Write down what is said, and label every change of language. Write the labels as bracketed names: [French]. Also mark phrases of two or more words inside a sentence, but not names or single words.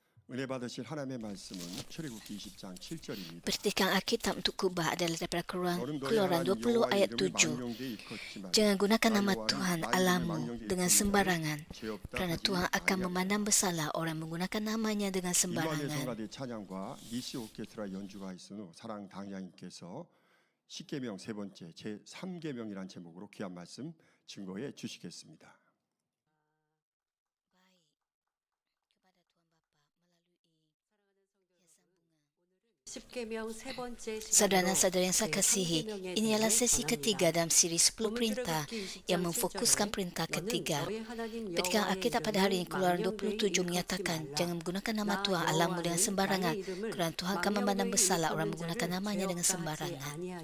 [Korean] 은혜 받으실 하나님의 말씀은 출애굽기 20장 7절입니다. [Malay] Petikan Alkitab untuk kubah adalah daripada [Korean] 너는 너희 [Malay] Keluaran [Korean] 하나님 20 여호와의 [Malay] ayat [Korean] 이름이 7. 망령되이 일컫지만 [Malay] Jangan gunakan nama [Korean] 여호와는 [Malay] Tuhan [Korean] 나의 이름이 [Malay] Allahmu [Korean] 망령되이 [Malay] dengan [Korean] 일컫는 [Malay] sembarangan, [Korean] 자를 죄 없다 [Malay] kerana [Korean] 하지 [Malay] Tuhan akan [Korean] 아니하리라. [Malay] memandang bersalah orang menggunakan namanya dengan [Korean] 일반의 [Malay] sembarangan. [Korean] 성가대 찬양과 니시 오케스트라 연주가 있은 후 사랑 당장님께서 십계명 세 번째 제 3계명이란 제목으로 귀한 말씀 증거해 주시겠습니다. 십계명 세 번째 [Malay] Saudara-saudara yang saya kasihi, ini adalah sesi ketiga dalam siri 10 perintah yang memfokuskan perintah ketiga. Petikan Alkitab pada hari ini Keluaran 27 menyatakan jangan menggunakan nama Tuhan Allahmu dengan sembarangan, kerana Tuhan akan memandang bersalah orang menggunakan namanya dengan sembarangan.